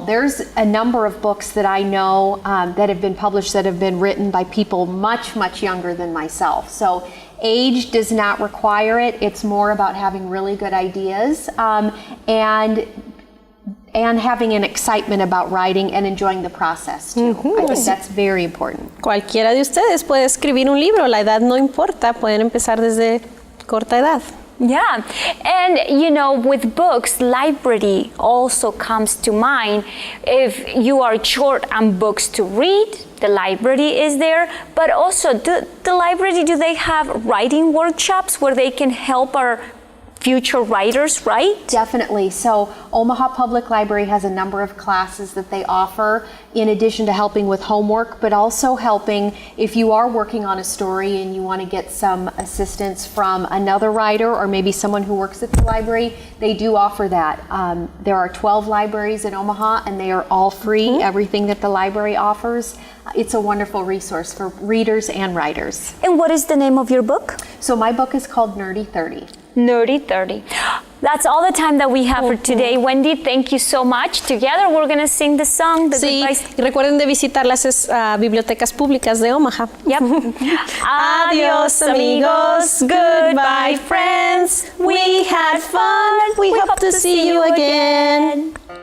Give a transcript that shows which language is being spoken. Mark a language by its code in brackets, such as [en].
[en] There's a number of books that I know that have been published that have been written by people much, much younger than myself. So age does not require it. It's more about having really good ideas and having an excitement about writing and enjoying the process too. I think that's very important. [es] Cualquiera de ustedes puede escribir un libro, la edad no importa, pueden empezar desde corta edad. [en] Yeah, and you know, with books, library also comes to mind. If you are short on books to read, the library is there, but also the library, do they have writing workshops where they can help our future writers, right? Definitely. So Omaha Public Library has a number of classes that they offer in addition to helping with homework, but also helping if you are working on a story and you want to get some assistance from another writer or maybe someone who works at the library. They do offer that. There are 12 libraries in Omaha and they are all free, everything that the library offers. It's a wonderful resource for readers and writers. And what is the name of your book? So my book is called Nerdy 30. Nerdy 30. That's all the time that we have for today. Wendy, thank you so much. Together we're going to sing the song. [es] Sí, y recuerden de visitar las bibliotecas públicas de Omaha. [en] Yep. [es] Adios, amigos. [en] Goodbye, friends. We had fun. We hope to see you again.